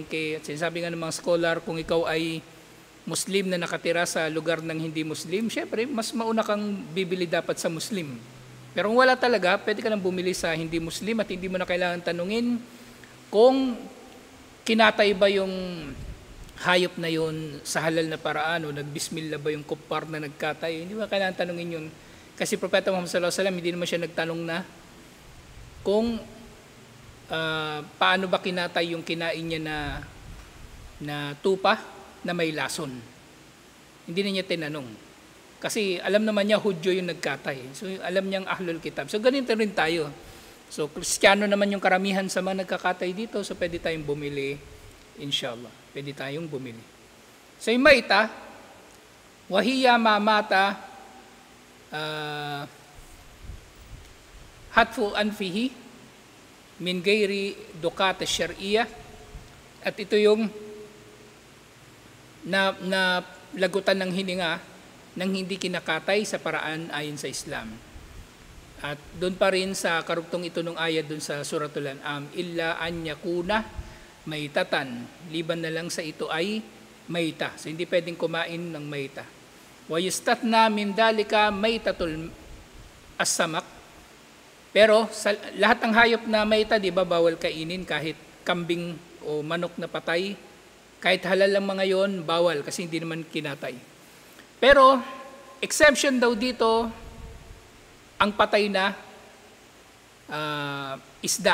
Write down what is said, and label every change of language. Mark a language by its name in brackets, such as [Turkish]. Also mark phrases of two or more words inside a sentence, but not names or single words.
[Filipino] At sinasabi nga ng mga scholar, kung ikaw ay Muslim na nakatira sa lugar ng hindi Muslim, syempre mas mauna kang bibili dapat sa Muslim. Pero kung wala talaga, pwede ka nang bumili sa hindi Muslim at hindi mo na kailangan tanungin kung kinatay ba yung hayop na yun sa halal na paraan o nagbismillah ba yung kuppar na nagkatay. Hindi mo kailangan tanungin yun. Kasi Propeta Muhammad [Arabic] صلى الله عليه وسلم, [Filipino] hindi naman siya nagtanong na kung paano ba kinatay yung kinain niya na tupa na may lason. Hindi na niya tinanong. Kasi alam naman niya Hudyo yung nagkatay. So alam niyang [Arabic] أهل الكتاب. [Filipino] So ganito rin tayo. So Kristiyano naman yung karamihan sa mga nagkakatay dito. So pwede tayong bumili, inshallah. Pwede tayong bumili. [Arabic] So yung الميتة وهي ما مات حتف أنفه من غير ذكاة شرعية. [Filipino] At ito yung na lagutan ng hininga nang hindi kinakatay sa paraan ayon sa Islam. At doon pa rin sa karugtong ito ng ayat doon sa Suratul An'am, [Arabic] إلا أن يكون ميتة, [Filipino] liban na lang sa ito ay maita. So hindi pwedeng kumain ng maita. [Arabic] ويستثنى من ذلك ميتة السمك. [Filipino] Pero sa lahat ng hayop na maita, di ba, bawal kainin, kahit kambing o manok na patay, kahit halal lang mga yon, bawal kasi hindi naman kinatay. Pero exception daw dito, ang patay na isda.